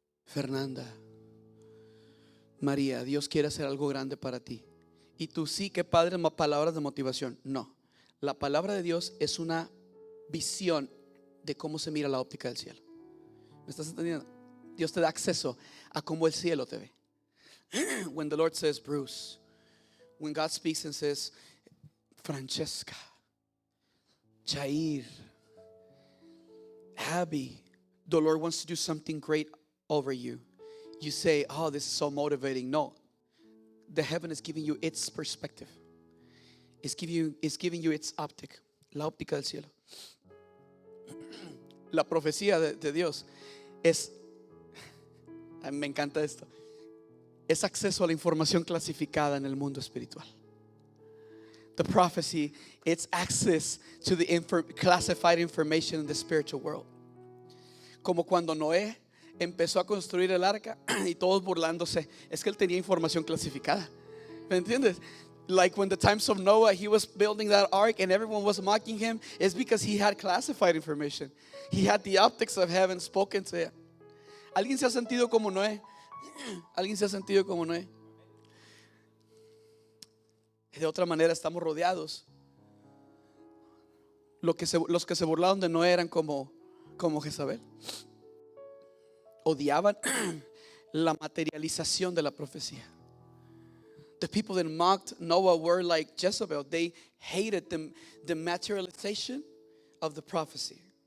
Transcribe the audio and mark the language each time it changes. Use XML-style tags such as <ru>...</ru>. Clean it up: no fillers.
<es>Fernanda, María, Dios quiere hacer algo grande para ti. Y tú sí, qué padre, palabras de motivación. No, la palabra de Dios es una visión de cómo se mira la óptica del cielo. ¿Me estás entendiendo? Dios te da acceso a cómo el cielo te ve.</es> <en>When the Lord says, Bruce, when God speaks and says, Francesca, Jair, Abby, the Lord wants to do something great over you. You say, oh, this is so motivating. No, the heaven is giving you its perspective. It's giving you its optic,</en> <es>la óptica del cielo. La profecía de Dios es, a mí me encanta esto, es acceso a la información clasificada en el mundo espiritual.</es> <en>The prophecy, it's access to the classified information in the spiritual world.</en> <es>Como cuando Noé empezó a construir el arca y todos burlándose, es que él tenía información clasificada. ¿Me entiendes?</es> <en>Like when the times of Noah, he was building that ark and everyone was mocking him, it's because he had classified information. He had the optics of heaven spoken to him.</en> <es>¿Alguien se ha sentido como Noé? ¿Alguien se ha sentido como Noé? De otra manera estamos rodeados. Los que se burlaron de Noé eran como Jezabel. Odiaban la materialización de la profecía.</es> <en>The people that mocked Noah were like Jezebel. They hated the materialization of the prophecy.</en>